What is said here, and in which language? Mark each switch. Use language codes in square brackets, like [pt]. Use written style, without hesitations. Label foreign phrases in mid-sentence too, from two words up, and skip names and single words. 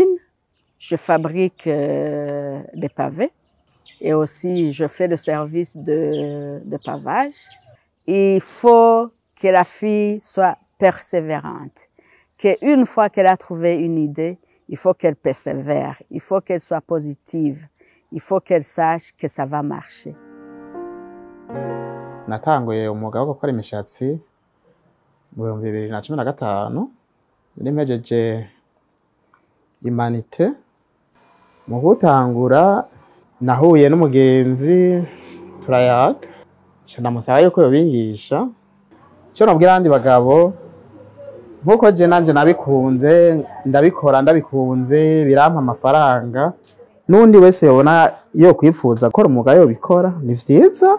[fr] Je fabrique des pavés et aussi je fais le service de pavage. Il faut que la fille soit persévérante, qu'une fois qu'elle a trouvé une idée, il faut qu'elle persévère, il faut qu'elle soit positive, il faut qu'elle sache que ça va marcher. [rn] Natanguye umwuga wo gukora imishatsi mu 2015 nari mpejeje Humanité. Mu gutangura nahuye n'umugenzi turayaga ndamusaba yuko yobigisha cyo nabwira abandi bagabo nkuko je nanje nabikunze ndabikora ndabikunze birampa amafaranga n'undi wese yobona yo kwifuza gukora umwuga yo bikora ni vyiza.